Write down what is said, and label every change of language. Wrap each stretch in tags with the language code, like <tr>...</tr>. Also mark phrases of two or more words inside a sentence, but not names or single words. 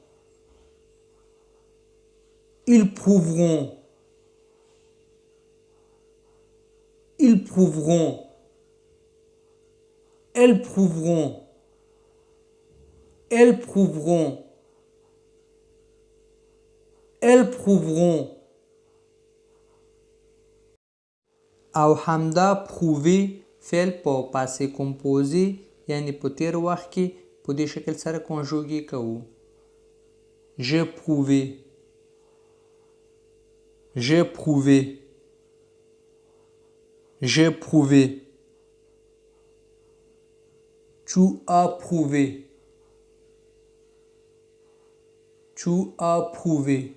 <fr>Ils prouveront. Ils prouveront. Elles prouveront. Elles prouveront. Elles prouveront.</fr> <ps>او همدا پرووي فعل په</ps> <fr>passé composé</fr> <ps>یعنی په تیر وخت کې په دې شکل سره کنجوګي کوو.</ps> <fr>J'ai prouvé. J'ai prouvé. J'ai prouvé. Tu as prouvé. Tu as prouvé.</fr>